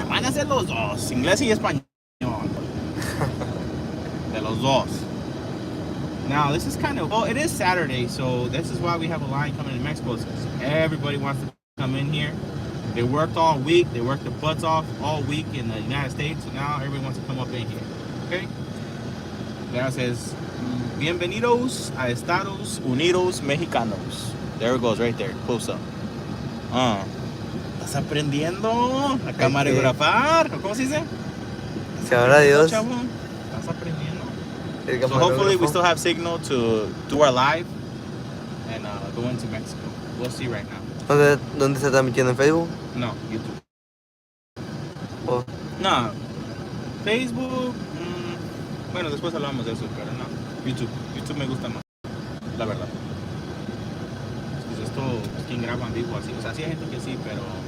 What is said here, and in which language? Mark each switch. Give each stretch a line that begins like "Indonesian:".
Spanish: Van a ser los dos, inglés y español. De los dos.
English: Now, this is kind of, well, it is Saturday, so this is why we have a line coming in Mexico. Because everybody wants to come in here. They worked all week. They worked their butts off all week in the United States. So now everybody wants to come up in here. Okay? There it says,
Spanish: Bienvenidos a Estados Unidos Mexicanos.
English: There it goes right there. Close up.
Spanish: Estás aprendiendo a camarografar. ¿Cómo se dice? Sabrá Dios. Chavo, estás aprendiendo. El
English: So hopefully we
Spanish: camarógrafo.
English: still have signal to do our live and go into Mexico. We'll see right now.
Spanish: ¿Dónde se está transmitiendo? ¿En Facebook? No, YouTube. Oh, No, Facebook. Bueno, después hablamos de eso, pero no. YouTube. YouTube me gusta más. La verdad. Pues esto, pues, ¿quién graba en vivo así? O sea, sí hay gente que sí, pero.